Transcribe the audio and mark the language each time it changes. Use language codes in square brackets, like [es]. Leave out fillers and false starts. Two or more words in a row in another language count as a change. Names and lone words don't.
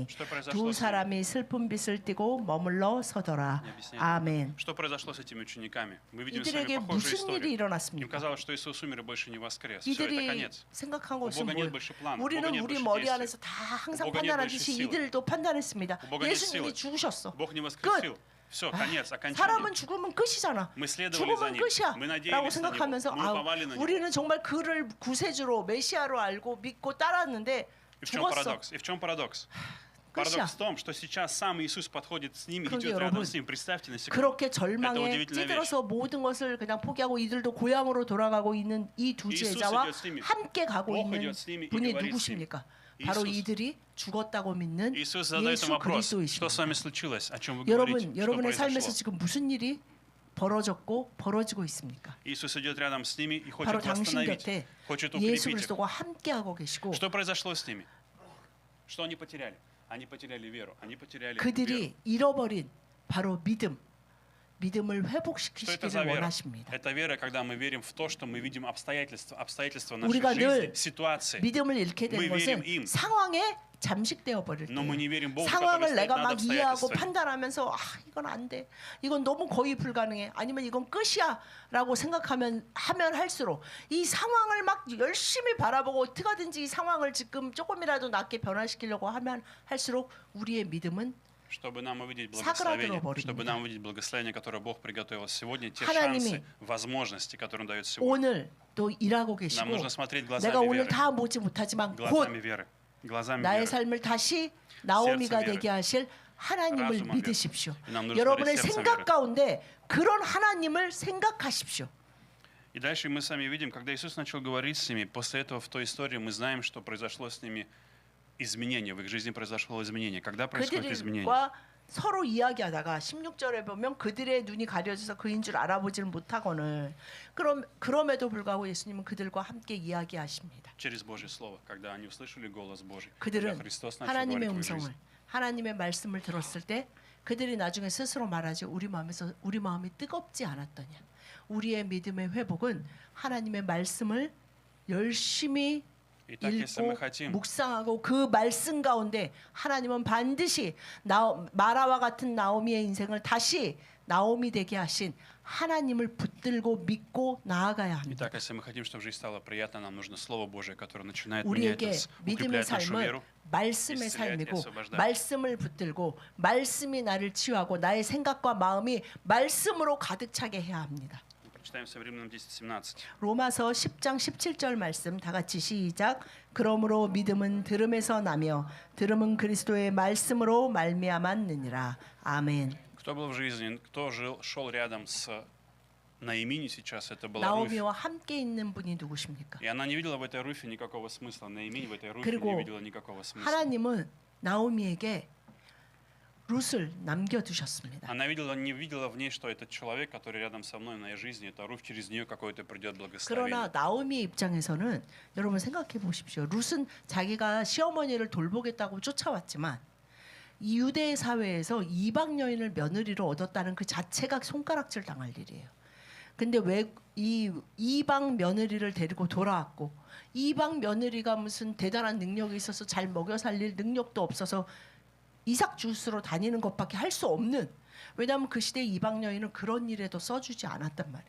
[ru] Что произошло [ko] 두 [ru] с ними? [ko] 사람이 슬픈 빛을 띠고 머물러 서더라. [ru] Не объясняйте. [ko] 아멘. [ru] Что произошло с этими учениками? Мы видим с вами [ko] 이들에게 [ru] похожую [ko] 무슨 일이 [ru] историю. Им [ko] 일어났습니까? [ru] казалось, что Иисус умер и больше не воскрес. Все, это [ko] 이들이 [ru] конец. [ko] 생각한 [ru] У [ko] 것은 [ru] Бога нет [ko] 뭐예요? [ru] больше плана. У Бога [ko] 우리는 [ru] нет [ko] 우리 [ru] больше [ko] 머리 [ru] действий. [ko] 안에서 다 항상 [ru] У Бога нет больше [ko] 판단하듯이 [ru] силы. [ko] 이들도 판단했습니다. [ru] У Бога нет [ko] 예수님이 [ru] силы. [ko] 죽으셨어. [ru] Бог не воскресил. Все, конец, окончание. [ko] 사람은 죽으면 끝이잖아. [ru] Мы следовали за [ko] 죽으면 [ru] ним. [ko] 끝이야. [ru] Мы [ko] 라고 [ru] надеялись на него. [ko] 생각하면서 [ru] Мы уповали на него. [ko] 우리는 정말 그를 구세주로 메시아로 알고 믿고 따랐는데 [ru] И в чем [ko] 죽었어. [ru] парадокс? И в чем парадокс? [ko] 끝이야. [ru] Парадокс в том, что сейчас сам Иисус подходит с ними, [ko] 그런데 [ru] идет [ko] 여러분, [ru] рядом с ним. Представьте на секунду. [ko] 그렇게 [ru] Это [ko] 절망에 [ru] удивительная [ko] 찌들어서 모든 것을 그냥 포기하고 이들도 고향으로 돌아가고 있는 이 두 이수스 제자와 [ru] идет с ними. [ko] 함께 가고 [ru] Бог [ko] 있는 [ru] идет с ними и [ko] 분이 [ru] говорит с [ko] 누구십니까? [ru] ними. [ko] 바로 이수스. 이들이 죽었다고 믿는 [ru] Иисус задает им [ko] 예수 [ru] вопрос, что [ko] 그리스도이십니다. [ru] с вами случилось, о чем вы говорите, [ko] 여러분, [ru] что [ko] 여러분의 삶에서 [ru] произошло. [ko] 지금 무슨 일이 벌어졌고 벌어지고 있습니까? [ru] Иисус идет рядом с ними и [ko] 바로 [ru] хочет [ko] 당신 [ru] восстановить, [ko] 곁에 [ru] хочет [ko] 예수 [ru] укрепить их. [ko] 그리스도가 함께하고 계시고 [ru] Что произошло с ними? Что они потеряли? Они потеряли веру. Они потеряли веру. [ko] 그들이 잃어버린 바로 믿음을 [ru] Что это за [ko] 회복시키시기를 [ru] вера? [ko] 원하십니다. [ru] Это вера, когда мы верим в то, что мы видим обстоятельства нашей [ko] 우리가 [ru] жизни, [ko] 늘 [ru] ситуации. [ko] 믿음을 잃게 되는 [ru] Мы [ko] 것은 [ru] верим им. [ko] 상황에 잠식되어 버릴 때 [ru] Но мы не верим Богу, который [ko] 상황을 [ru] стоит [ko] 내가 [ru] над [ko] 막 이해하고 [ru] обстоятельствами. [ko] 판단하면서 이건 안 돼. 이건 너무 거의 불가능해. 아니면 이건 끝이야라고 생각하면 할수록 이 상황을 막 열심히 바라보고 어떻게 하든지 이 상황을 지금 조금이라도 낫게 변화시키려고 하면 할수록 우리의 믿음은 [ru] Чтобы нам увидеть [ko] 사그라들어 [ru] благословение, [ko] 버립니다. [ru] чтобы нам увидеть благословение, которое Бог приготовил сегодня, те [ko] 하나님이 [ru] шансы, возможности, которые Он дает сегодня. [ko] 오늘 또 일하고 [ru] Нам [ko] 계시고 [ru] нужно смотреть [ko] 내가 [ru] глазами [ko] 오늘 [ru] веры. [ko] 다 보지 못하지만 곧 [ru] Глазами веры. Глазами [ko] 나의 [ru] веры. [ko] 삶을 다시 나오미가 [ru] сердцем [ko] 되게 하실 하나님을 [ru] разумом [ko] 믿으십시오. [ru] веры. И нам нужно [ko] 여러분의 [ru] смотреть сердцем [ko] 생각 [ru] веры. [ko] 가운데 그런 하나님을 생각하십시오. [ru] И дальше мы сами видим, когда Иисус начал говорить с ними, после этого в той истории мы знаем, что произошло с ними изменение, в их жизни произошло изменение. Когда происходит изменение? [ko] 그들과 서로 이야기하다가 16절에 보면 그들의 눈이 가려져서 그인 줄 알아보질 못하거늘 그럼에도 불구하고 예수님은 그들과 함께 이야기하십니다. [ru] Через Божье Слово, когда они услышали голос Божий, когда [ko] 그들은 [ru] Христос начал [ko] 하나님의 [ru] говорить в их [ko] 음성을 [ru] жизнь. [ko] 하나님의 말씀을 들었을 때 그들이 나중에 스스로 말하지 우리 마음이 뜨겁지 않았더냐. 우리의 믿음의 회복은 하나님의 말씀을 열심히 [ru] Итак, если мы [ko] 읽고 [ru] хотим, [ko] 묵상하고 그 말씀 가운데 하나님은 반드시 마라와 같은 나오미의 인생을 다시 나오미 되게 하신 하나님을 붙들고 믿고 나아가야 합니다. [ru] Итак, если мы хотим, чтобы жизнь стала приятной, нам нужно Слово Божие, которое начинает менять [ko] 우리에게 [ru] нас, [ko] 믿음의 [ru] укреплять нашу [ko] 삶은 [ru] веру. [ko] 말씀의 [ru] исцелять и [ko] 삶이고 [ru] освобождать. [ko] 말씀을 붙들고 말씀이 나를 치유하고 나의 생각과 마음이 말씀으로 가득 차게 해야 합니다. [ru] Прочитаем в Современном 10:17. [ko] 로마서 10장 17절 말씀 다 같이 시작. 그러므로 믿음은 들음에서 나며 들음은 그리스도의 말씀으로 말미암았느니라. 아멘. [ru] Кто был в жизни, кто шел рядом с Наимини сейчас, это была Руфь. [ko] 나오미와 함께 있는 분이 누구십니까? [ru] И она не видела в этой Руфе никакого смысла. Наиминь в этой Руфе [ko] 그리고 [ru] не видела никакого смысла. [ko] 하나님은 나오미에게 룻을 남겨두셨습니다. [ru] Она не видела в ней, что этот человек, который рядом со мной в моей жизни, это Руфь, через нее какое-то придет благословение. [ko] 그러나 나오미의 입장에서는 여러분 생각해 보십시오. 룻은 자기가 시어머니를 돌보겠다고 쫓아왔지만 이 유대 사회에서 이방 여인을 며느리로 얻었다는 그 자체가 손가락질 당할 일이에요. 근데 왜 이 이방 며느리를 데리고 돌아왔고 이방 며느리가 무슨 대단한 능력이 있어서 잘 먹여 살릴 능력도 없어서 이삭 주스로 다니는 것밖에 할 수 없는, 왜냐하면 그 시대 이방 여인은 그런 일에도 써주지 않았단 말이에요.